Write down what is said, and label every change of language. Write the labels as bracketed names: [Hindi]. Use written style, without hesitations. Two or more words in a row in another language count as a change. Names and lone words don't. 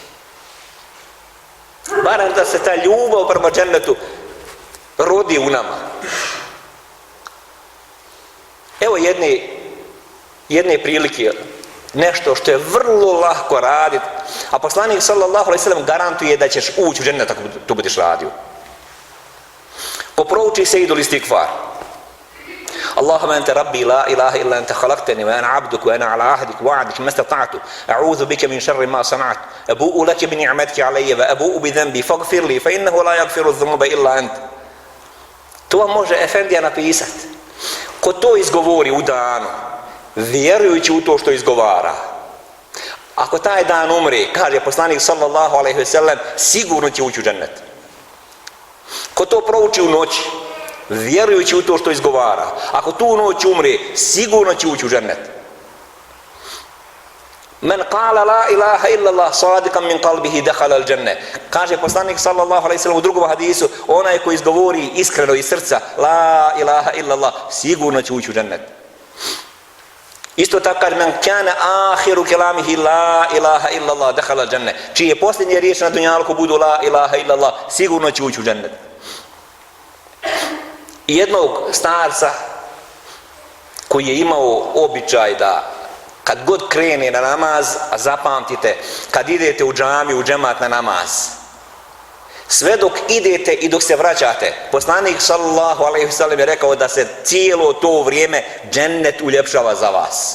[Bosnian] Barem da se ta ljubav prema džennetu rodi u nama. Evo jedne prilike, nešto što je vrlo lako raditi, a poslanik [Arabic] صلى الله عليه وسلم [Bosnian] garantuje da ćeš ući u džennet ako to budeš radio. Poprouči se idul istigfar. [Arabic] اللهم أنت ربي لا إله إلا أنت خلقتني وأنا عبدك وأنا على عهدك ووعدك ما استطعت أعوذ بك من شر ما صنعت أبوء لك بنعمتك علي وأبوء بذنبي فاغفر لي فإنه لا يغفر الذنوب إلا أنت. [Bosnian] To može efendija napisati. Ko to izgovori u danu, vjerujući u to što izgovara, ako taj dan umre, kaže poslanik [Arabic] صلى الله عليه وسلم, [Bosnian] sigurno će ući u džennet. Ko to prouči u noći, vjerujući u to što izgovara, ako tu noć umre, sigurno će ući u džennet. [Arabic] من قال لا إله إلا الله صادقا من قلبه دخل الجنة. [Bosnian] Kaže poslanik [Arabic] صلى الله عليه وسلم [Bosnian] u drugom hadisu, onaj koji izgovori iskreno iz srca [Arabic] لا إله إلا الله, [Bosnian] sigurno će ući u džennet. Isto tako kaže [Arabic] من كان آخر كلامه لا إله إلا الله دخل الجنة. [Bosnian] Čije posljednje riječi na dunjaluku budu [Arabic] لا إله إلا الله, [Bosnian] sigurno će ući u džennet. I jednog starca koji je imao običaj da kad god krene na namaz, a zapamtite, kad idete u džamiju, u džemat na namaz, sve dok idete i dok se vraćate, poslanik [Arabic] صلى الله عليه وسلم [Bosnian] je rekao da se cijelo to vrijeme džennet uljepšava za vas.